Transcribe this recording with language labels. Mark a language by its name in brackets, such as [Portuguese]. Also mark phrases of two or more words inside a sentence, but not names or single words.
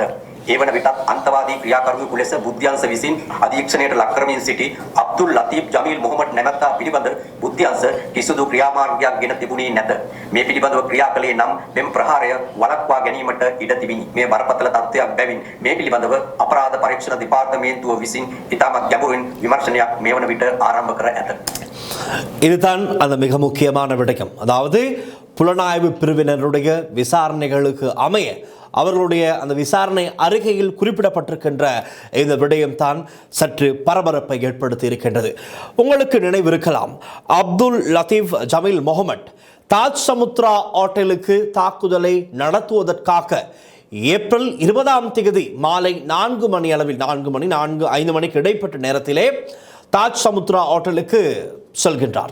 [Sinhala] ඒ වන විටත් අන්තවාදී ක්‍රියාකරුවෙකු ලෙස බුද්ධි අංශ විසින් අධීක්ෂණයට ලක් කරමින් සිටි අබ්දුල් ලතීෆ් ජමීල් මොහමඩ් නැමැත්තා පිළිබඳ බුද්ධි අංශ කිසිදු ක්‍රියාමාර්ගයක් ගෙන තිබුණේ නැත. මේ පිළිබඳව ක්‍රියා කළේ නම් මෙම ප්‍රහාරය වළක්වා ගැනීමට ඉඩ තිබිනි. මේ බරපතල තත්ත්වයක් බැවින් මේ පිළිබඳව අපරාධ පරීක්ෂණ දෙපාර්තමේන්තුව විසින් ඉතාමත් ගැඹුරින් විමර්ශනයක් මේ වන විට ආරම්භ කර ඇත. [Tamil] இதுதான் அந்த மிக முக்கியமான விடயம். அதாவது புலனாய்வு பிரிவினருடைய விசாரணைகளுக்கு அமைய அவர்களுடைய அந்த விசாரணை அறிக்கையில் குறிப்பிடப்பட்டிருக்கின்ற இந்த விடயம்தான் சற்று பரபரப்பை ஏற்படுத்தி இருக்கின்றது. உங்களுக்கு நினைவிருக்கலாம், அப்துல் லத்தீஃப் ஜமீல் முகமட் தாஜ் சமுத்ரா ஹோட்டலுக்கு தாக்குதலை நடத்துவதற்காக ஏப்ரல் 20ஆம் தேதி மாலை 4 மணி அளவில் 5 மணிக்கு இடைப்பட்ட நேரத்திலே தாஜ் சமுத்ரா ஹோட்டலுக்கு செல்கின்றார்.